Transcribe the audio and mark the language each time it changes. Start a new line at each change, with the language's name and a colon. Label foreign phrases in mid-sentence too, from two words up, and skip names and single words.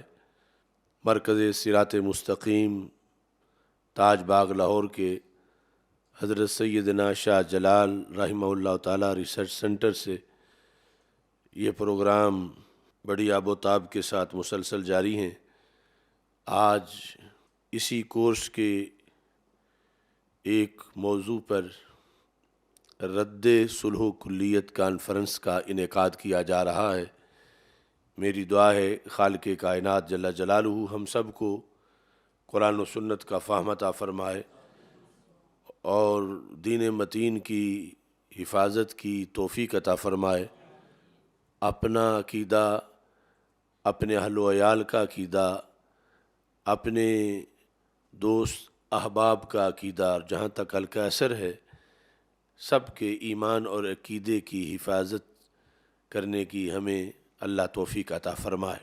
Urdu: مرکز صراط مستقیم تاج باغ لاہور کے حضرت سیدنا شاہ جلال رحمہ اللہ تعالی ریسرچ سینٹر سے یہ پروگرام بڑی آب و تاب کے ساتھ مسلسل جاری ہیں۔ آج اسی کورس کے ایک موضوع پر رد صلح و کلیت کانفرنس کا انعقاد کیا جا رہا ہے۔ میری دعا ہے خالق کائنات
Arabic: جل جلالہ
Urdu: ہم سب کو قرآن و سنت کا فہم عطا فرمائے اور دین متین کی حفاظت کی توفیق عطا فرمائے، اپنا عقیدہ، اپنے اہل و عیال کا عقیدہ، اپنے دوست احباب کا عقیدہ جہاں تک حلقہ اثر ہے سب کے ایمان اور عقیدے کی حفاظت کرنے کی ہمیں اللہ توفیق عطا فرمائے۔